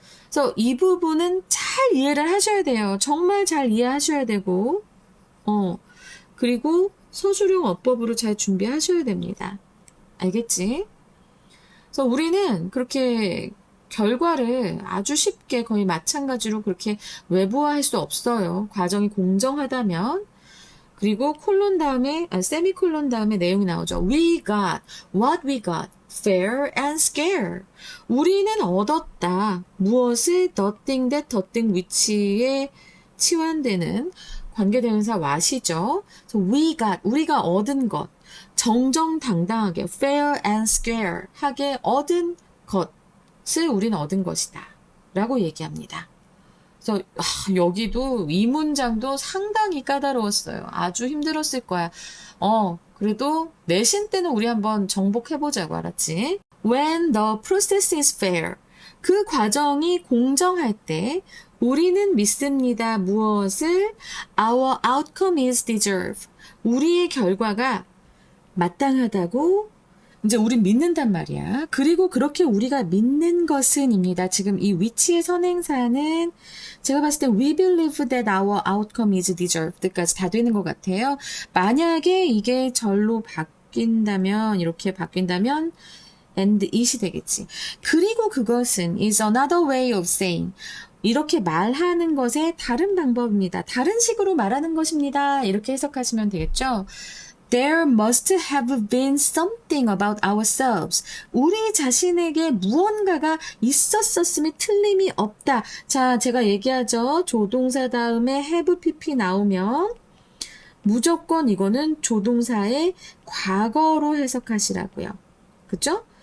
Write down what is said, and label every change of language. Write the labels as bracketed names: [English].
[Korean] 그래서 이 부분은 잘 이해를 하셔야 돼요. 정말 잘 이해하셔야 되고 그리고 서술형 어법으로 잘 준비하셔야 됩니다. 알겠지? 그래서 우리는 그렇게 결과를 아주 쉽게 거의 마찬가지로 그렇게 외부화할 수 없어요. 과정이 공정하다면. 그리고 세미콜론 다음에 내용이 나오죠. [English] What we got, fair and scarce. [Korean] 우리는 얻었다. 무엇을 [English] the thing that the thing which [Korean] 에 치환되는 관계대명사 what이죠. 그래서 우리가 얻은 것. 정정당당하게 [English] fair and square [Korean] 하게 얻은 것을 우리는 얻은 것이다 라고 얘기합니다. 그래서 여기도 이 문장도 상당히 까다로웠어요. 아주 힘들었을 거야. 그래도 내신 때는 우리 한번 정복해보자고. 알았지? [English] When the process is fair, [Korean] 그 과정이 공정할 때 우리는 믿습니다. 무엇을? [English] Our outcome is deserved. [Korean] 우리의 결과가 마땅하다고 이제 우린 믿는단 말이야. 그리고 그렇게 우리가 믿는 것은입니다. 지금 이 위치의 선행사는 제가 봤을 때 [English] we believe that our outcome is deserved [Korean] 까지 다 되는 것 같아요. 만약에 이게 절로 바뀐다면 이렇게 바뀐다면 [English] and it [Korean] 이 되겠지. 그리고 그것은 [English] is another way of saying [Korean] 이렇게 말하는 것의 다른 방법입니다. 다른 식으로 말하는 것입니다. 이렇게 해석하시면 되겠죠. [English] There must have been something about ourselves. [Korean] 우리 자신에게 무언가가 있었었음에 틀림이 없다. 자, 제가 얘기하죠. 조동사 다음에 have pp 나오면 무조건 이거는 조동사의 과거로 해석하시라고요. 그죠?